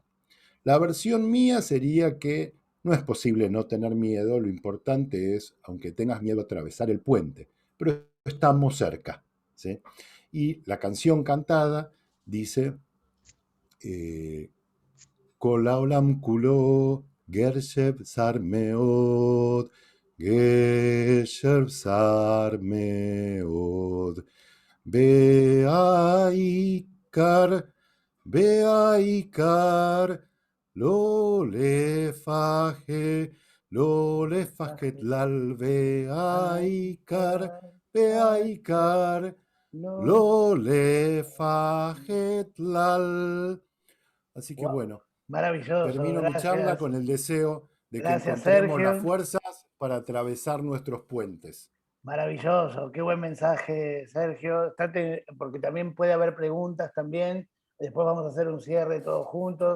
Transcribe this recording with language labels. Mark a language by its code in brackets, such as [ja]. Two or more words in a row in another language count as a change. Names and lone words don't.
[es] La versión mía sería que no es posible no tener miedo, lo importante es, aunque tengas miedo, atravesar el puente, pero estamos cerca, ¿sí? Y la canción cantada dice, [he] כל העולם כולו גשר צר מאוד, גשר צר מאוד, gersher bsar meod, והעיקר, לא לפחד, לא לפחד כלל, והעיקר, לא לפחד כלל. [es] Así que Wow, bueno, maravilloso, termino mi charla gracias. con el deseo de que Gracias, encontremos las Sergio. fuerzas para atravesar nuestros puentes. Maravilloso, qué buen mensaje, Sergio. Porque también puede haber preguntas también. Después vamos a hacer un cierre todos juntos.